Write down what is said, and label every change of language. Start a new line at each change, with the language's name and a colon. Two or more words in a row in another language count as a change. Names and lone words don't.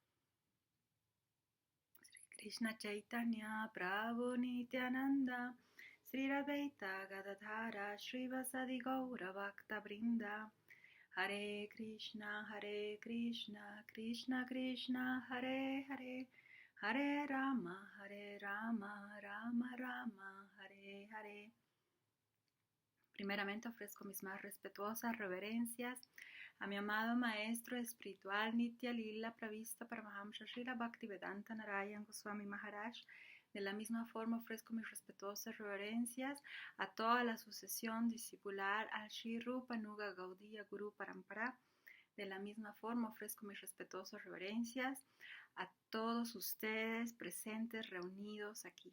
Sanskrit: Sri Krishna Chaitanya Prabhu Nityananda Sri Radhaita Gadadhara Srivasadi Gaura Bhakta Brinda Hare Krishna Krishna Krishna Hare Hare Hare Rama, Rama Rama, Hare Hare.
Spanish: Primeramente ofrezco mis más respetuosas reverencias a mi amado Maestro Espiritual Nitya Lila Pravista Paramahamsa Srila Bhaktivedanta Narayan Goswami Maharaj. De la misma forma ofrezco mis respetuosas reverencias a toda la sucesión discipular al Sri Rupa Nuga Gaudiya Guru Parampara. De la misma forma ofrezco mis respetuosas reverencias a todos ustedes presentes reunidos aquí.